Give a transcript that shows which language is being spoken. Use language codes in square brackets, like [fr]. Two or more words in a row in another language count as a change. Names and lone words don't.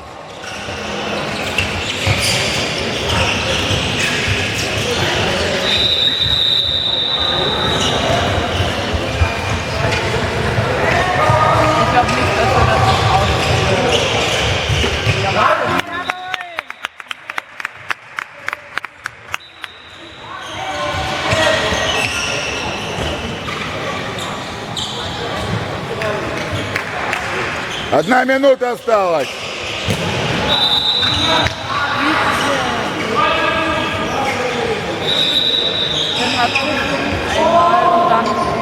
[de] Ich glaube nicht, dass wir das noch ausprobieren. [ru] Одна минута осталась. [de] Dann hast du einmal und dann.